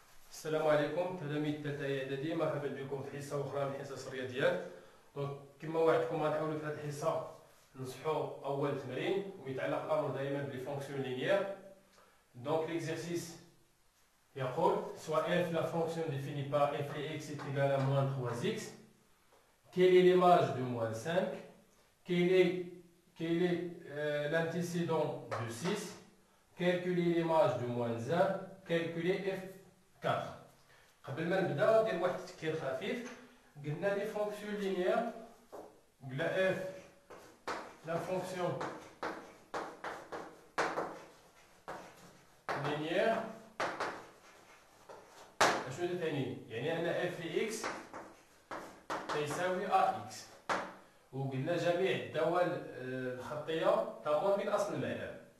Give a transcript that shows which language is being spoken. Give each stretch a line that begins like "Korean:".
Arabic: السلام عليكم تلاميذ الثالثه اعدادي، مرحبا بكم في حصه اخرى من حصص الرياضيات. دونك كما وعدتكم غنحاولوا في هذه الحصه نصحوا اول تمرين ويتعلق الامر دائما بلي فونكسيون لينيير. دونك ليكزيرسيس يقول
French: soit f la fonction définie par f de x est égale à moins 3x, quelle est l'image de moins 5, quel est l'antécédent de 6, calculer l'image de moins 1, calculer f4.
Arabic: قبل ما نبدا ندير واحد التفكير خفيف. قلنا لي فونكسيون لينيير، قلنا اف لا فونكسيون لينيير اشنو تعني؟ يعني ان اف اكس تساوي ا اكس، وقلنا جميع الدوال الخطيه تمر من اصل المعلم.